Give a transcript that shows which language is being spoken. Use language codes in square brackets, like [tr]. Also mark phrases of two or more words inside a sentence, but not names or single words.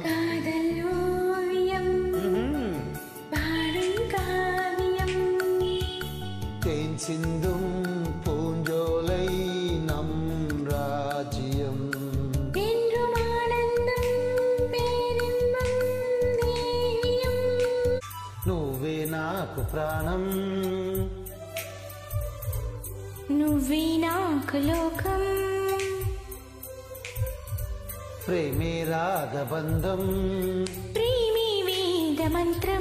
[ta] காதல் ஓவியம் பாடும் காவியம் தேன் சிந்தும் பூஞ்சோலை நம் ராஜ்யம் என்றும் ஆனந்தம் பேரின்பம் தேயம். [te] నువ్వే నాకు ప్రాణం నువ్వే నాకు లోకం ప్రేమే రాగబంధం ప్రేమే వేద మంత్రం.